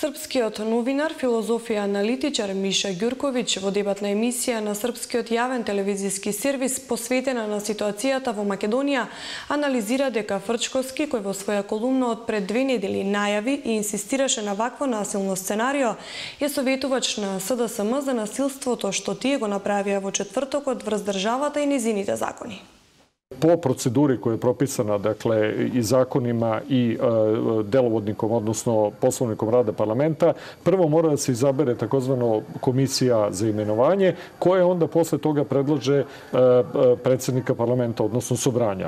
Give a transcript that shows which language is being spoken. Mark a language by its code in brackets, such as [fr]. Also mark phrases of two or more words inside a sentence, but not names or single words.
[mk] Српскиот новинар, филозоф и аналитичар Миша Ѓурковиќ во дебатна емисија на српскиот јавен телевизиски сервис посветена на ситуацијата во Македонија анализира дека Фрчковски, кој во своја колумна од пред 2 недели најави и инсистираше на вакво насилно сценарио, е советувач на СДСМ за насилството што тие го направија во четвртокот врз државата и незините закони. [sr] Po proceduri koja je propisana, dakle, i zakonima i delovodnikom, odnosno poslovnikom rada parlamenta, prvo mora da se izabere takozvano komisija za imenovanje, koja onda posle toga predlaže predsjednika parlamenta, odnosno sobranja.